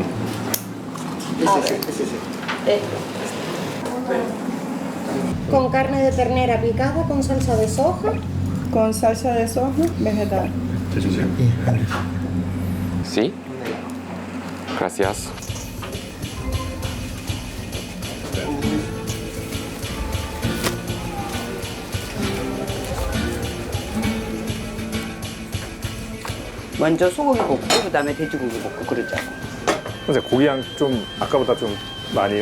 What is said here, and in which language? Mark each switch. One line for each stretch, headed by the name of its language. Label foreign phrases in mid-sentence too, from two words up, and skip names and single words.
Spanish: Sí. Con carne de ternera picada con salsa de soja. Con salsa de soja vegetal. Sí. Gracias.
Korean: 먼저 소고기 볶고 그다음에 돼지고기 볶고 그러자고. 선생님 고기 양 좀 아까보다 좀 많이요?